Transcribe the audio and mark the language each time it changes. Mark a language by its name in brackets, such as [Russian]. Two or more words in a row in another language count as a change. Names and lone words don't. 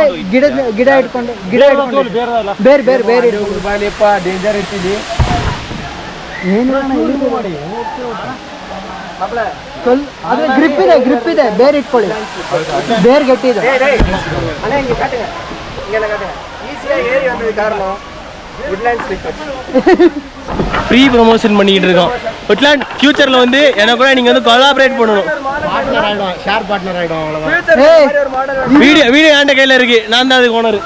[Kannada] ಗಿಡ ಇಟ್ಕೊಂಡು ಬೇರೆ ಡೇಂಜರ್ ಇರ್ತಿದ್ದಿ ಏನು ಅದ್ರ ಗ್ರಿಪ್ ಇದೆ ಬೇರೆ ಇಟ್ಕೊಳ್ಳಿ. ಬೇರೆ ಗಟ್ಟಿದೆ. [Tamil] ஈஸியாக ஏறி வந்தது காரணம் woodland slipper. [English] free promotion [Tamil] பண்ணிக்கிட்டு இருக்கோம். woodland ஃபியூச்சரில் வந்து எனக்கு கூட நீங்கள் வந்து கொலாபரேட் பண்ணணும். பார்ட்னர் ஆகிடும், [English] share partner [Tamil] ஆகிடும். அவ்வளோதான். வீடியோ என்கிட்ட கையில் இருக்கு. நான் தான் அதுக்கு ஓனர்.